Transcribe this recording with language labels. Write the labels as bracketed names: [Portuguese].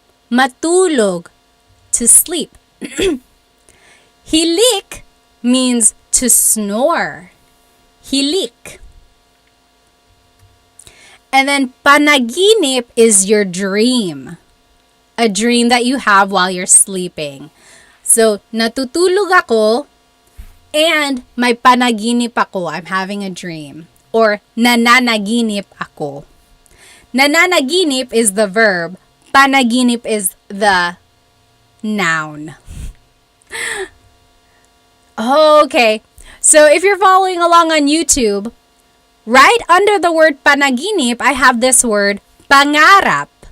[English] Matulog, to sleep. Hilik means to snore. Hilik. And then panaginip is your dream. A dream that you have while you're sleeping. [Filipino] So, natutulog ako and may panaginip ako. [English] I'm having a dream. Or [Filipino] nananaginip ako. [English] Nananaginip is the verb. Panaginip is the noun. Okay. So if you're following along on YouTube, right under the word panaginip, I have this word pangarap.